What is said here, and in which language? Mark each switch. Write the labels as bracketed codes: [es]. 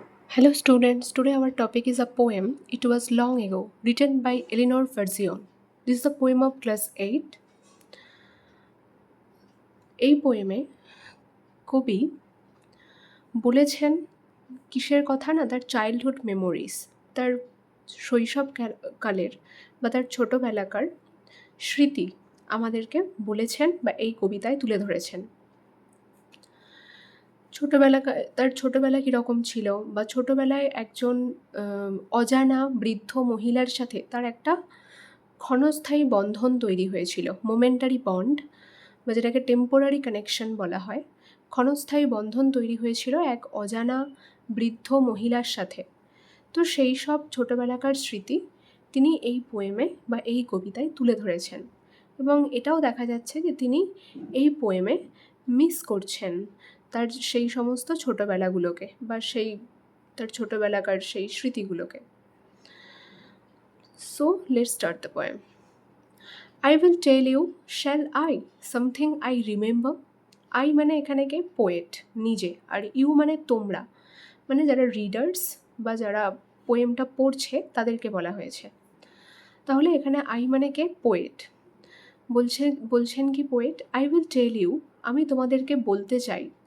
[en] Hello students, today our topic is a poem. It was long ago, written by Eleanor Ferzion. This is a poem of class 8. [bn] এই পোয়েমে কবি বলেছেন কিসের কথা না, তার [en] childhood memories, [bn] তার শৈশব কালের বা তার ছোটোবেলাকার স্মৃতি আমাদেরকে বলেছেন বা এই কবিতায় তুলে ধরেছেন। তার ছোটোবেলা কীরকম ছিল বা ছোটোবেলায় একজন অজানা বৃদ্ধ মহিলার সাথে তার একটা ক্ষণস্থায়ী বন্ধন তৈরি হয়েছিল, [en] momentary bond [bn] বা যেটাকে [en] temporary connection [bn] বলা হয়। ক্ষণস্থায়ী বন্ধন তৈরি হয়েছিল এক অজানা বৃদ্ধ মহিলার সাথে। তো সেই সব ছোটোবেলাকার স্মৃতি তিনি এই পোয়েমে বা এই কবিতায় তুলে ধরেছেন, এবং এটাও দেখা যাচ্ছে যে তিনি এই পোয়েমে মিস করছেন তার সেই সমস্ত ছোটোবেলাগুলোকে বা সেই তার ছোটোবেলাকার সেই স্মৃতিগুলোকে। [en] So let's start the poem. I will tell you, shall I, something I remember. [bn] I মানে এখানে কে, পোয়েট নিজে, আর ইউ মানে তোমরা, মানে যারা রিডার্স বা যারা পোয়েমটা পড়ছে তাদেরকে বলা হয়েছে। তাহলে এখানে আই মানে কে, পোয়েট। বলছেন কি poet, [en] I will tell you, [bn] আমি তোমাদেরকে বলতে চাই।